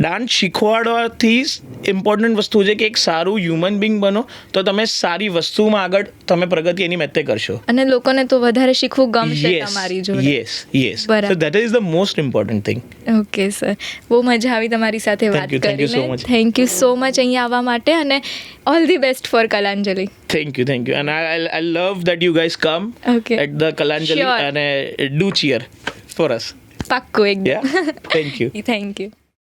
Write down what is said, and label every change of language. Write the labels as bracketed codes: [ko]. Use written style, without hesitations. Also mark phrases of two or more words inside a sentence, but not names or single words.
[gu] ડાન્સ શીખવાડવાથી ઇમ્પોર્ટન્ટ વસ્તુ છે કે એક સારું [en] human being [gu] બનો તો તમે સારી વસ્તુમાં આગળ તમે પ્રગતિ એની મેતે કરશો. અને લોકોને તો વધારે શીખવું ગમશે તમારી જોડે. [en] yes so that is the most important thing. [gu] ઓકે સર, બહુ મજા આવી તમારી સાથે વાત [en] Thank you so [gu] કરીને. [en] much. thank you so much [gu] અહીંયા આવવા માટે અને [en] all the best for Kalanjali. Thank you. And I love that you guys come Okay. at the Kalanjali Sure. and do cheer for us. [gu] પાક્કું એકદમ. [en] Yeah. Thank you. thank you.